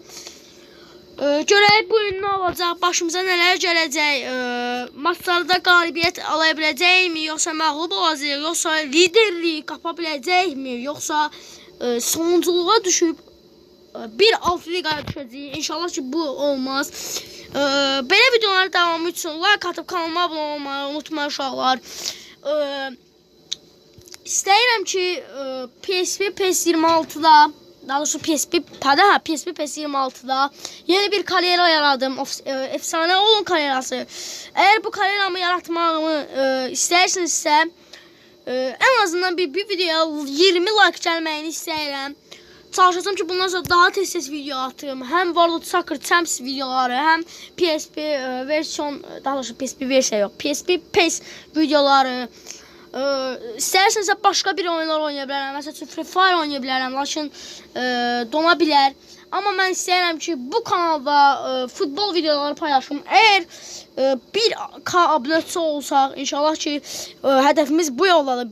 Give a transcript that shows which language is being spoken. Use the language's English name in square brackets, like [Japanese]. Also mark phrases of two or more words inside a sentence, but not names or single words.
[Azerbaijani] Görək bu gün nə olacaq, başımıza nələr gələcək, maçlarda qalibiyyət ala biləcəkmi, yoxsa məğlub olacaq, yoxsa liderliyi qapa biləcəkmi, yoxsa sonunculuğa düşüb bir alt liqaya düşəcəyik. İnşallah ki bu olmaz. Belə videoların davamı üçün like atıb kanalıma abunə olmayı unutmayın uşaqlar. İstəyirəm ki PSP PES 26'da daha doğrusu PSP PES 26'da yeni bir kariyera yaradım. Efsane olun kariyerası. Eğer bu kariyeramı yaratmağımı istəyirsinizsə, [Turkish] en azından [Azerbaijani] bir videoya 20 like gəlməyini istəyirəm. Çalışacağım ki bundan sonra daha tez video atım. Hem World Soccer Champs videoları, hem PSP versiyon, daha doğrusu PSP versiyon yok. PSP PES videoları. İstəyirsənsə başqa bir oyunlar oynaya bilərəm. Məsələn üçün Free Fire oynaya bilərəm, lakin dona bilər. Amma mən istəyirəm ki bu kanalda futbol videoları paylaşım. Əgər 1K abunəçi olsaq, inşallah ki hədəfimiz bu yoldadır.